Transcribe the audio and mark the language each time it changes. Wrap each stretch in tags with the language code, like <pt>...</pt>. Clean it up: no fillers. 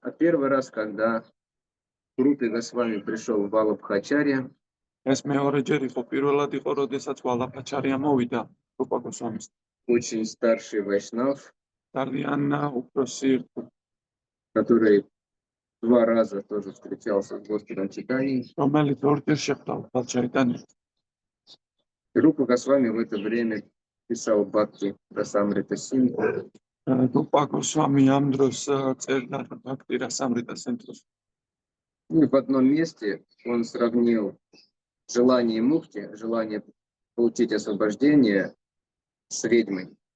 <ru>А 1 раз, когда к Рупе Госвами пришел Валабхачарья,</ru> <ka>ეს მეორეჯერ იყო, პირველად იყო, როდესაც ვალაფაჩარია მოვიდა რუპა გოსვამის.</ka> <ru>очень старший вайшнав,</ru> <ka>ძალიან უფროსი,</ka> <ru>который 2 раза тоже встречался с Господом Чайтаньей.</ru> <ka>რომელიც ორჯერ შეხვდა ფალჩაიტანს.</ka> <ru>И Рупа Госвами в это время писал Бхакти Расамрита Синдху.</ru> <ka>რუპა გოსვამი ამ დროს წერდა ბhakti rasamrita sindhus.</ka> <ru>И в одном месте он сравнил желание мукти, желание получить освобождение с ведьмой.</ru>